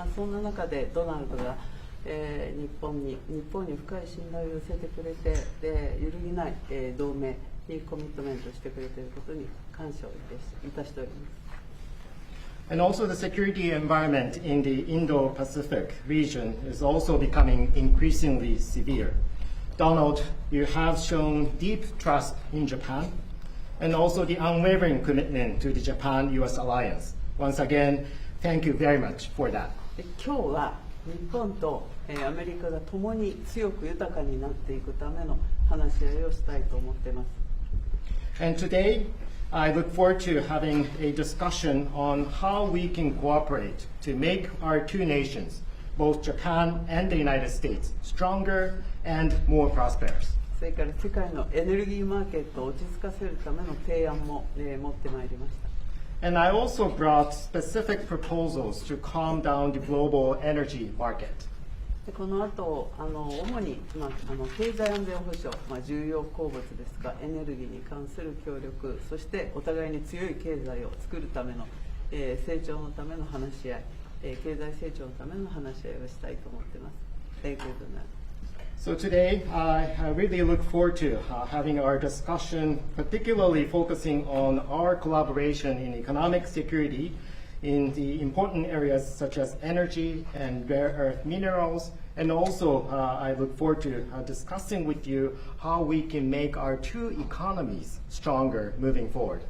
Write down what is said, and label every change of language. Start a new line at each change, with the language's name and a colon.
Japanese: そんな中でドナルドが日本に深い信頼を寄せてくれて、揺るぎない同盟にコミットメントしてくれていることに感謝をいたしております。
English: And also the security environment in the Indo-Pacific region is also becoming increasingly severe. Donald, you have shown deep trust in Japan and also the unwavering commitment to the Japan-US alliance. Once again, thank you very much for that.
Japanese: 今日は日本とアメリカが共に強く豊かになっていくための話し合いをしたいと思っています。
English: And today, I look forward to having a discussion on how we can cooperate to make our two nations, both Japan and the United States, stronger and more prosperous.
Japanese: それから世界のエネルギーマーケットを落ち着かせるための提案も、持ってまいりました。
English: And I also brought specific proposals to calm down the global energy market.
Japanese: でこの後主に、経済安全保障、重要鉱物ですがエネルギーに関する協力、そしてお互いに強い経済を作るための、成長のための話し合い、経済成長のための話し合いをしたいと思っています。
English: Thank you very much. So today, I really look forward to having our discussion, particularly focusing on our collaboration in economic security in the important areas such as energy and rare earth minerals. And also, I look forward to discussing with you how we can make our two economies stronger moving forward.